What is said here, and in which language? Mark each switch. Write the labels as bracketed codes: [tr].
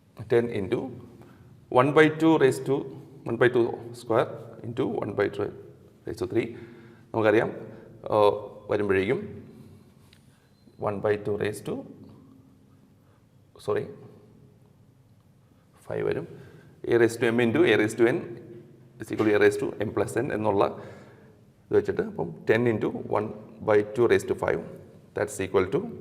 [en] 10 × 1/2 raised to 1/2 square into 1/2 raised to 3. [ml] നമുക്കറിയാം വരുമ്പോഴേക്കും 1/2 [en] raised to 5 [ml] വരും. [en] a raised to m into a raised to n is equal to a raised to m plus n [ml] എന്നുള്ള ഇത് വെച്ചിട്ട് അപ്പം [en] 10 × 1/2 raised to 5 that's equal to